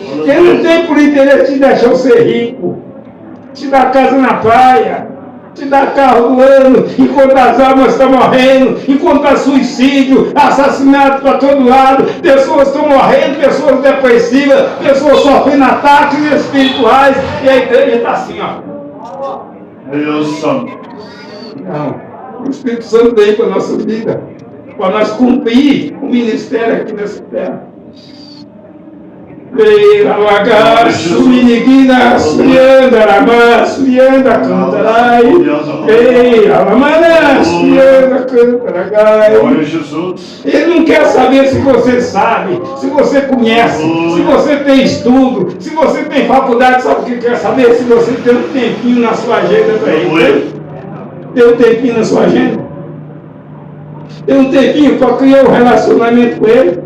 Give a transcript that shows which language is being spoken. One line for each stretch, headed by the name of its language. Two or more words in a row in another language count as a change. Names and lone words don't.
Portuguese: Ele não tem por interesse de deixar você rico, te dar casa na praia, te dar carro do ano, enquanto as almas estão morrendo, enquanto há suicídio, assassinato para todo lado, pessoas estão morrendo, pessoas depressivas, pessoas sofrendo ataques espirituais, e a igreja está assim, ó. Deus Santo. Não, o Espírito Santo veio para a nossa vida, para nós cumprir o ministério aqui nessa terra. Veira, lagaço, miniguina, surianda, ramá, surianda, cantarai. Veira, lamana, surianda, cantarai. Ele não quer saber se você sabe, se você conhece, se você tem estudo, se você tem faculdade. Sabe o que quer saber? Se você tem um tempinho na sua agenda para ele. Tem um tempinho na sua agenda? Tem um tempinho para criar um relacionamento com ele?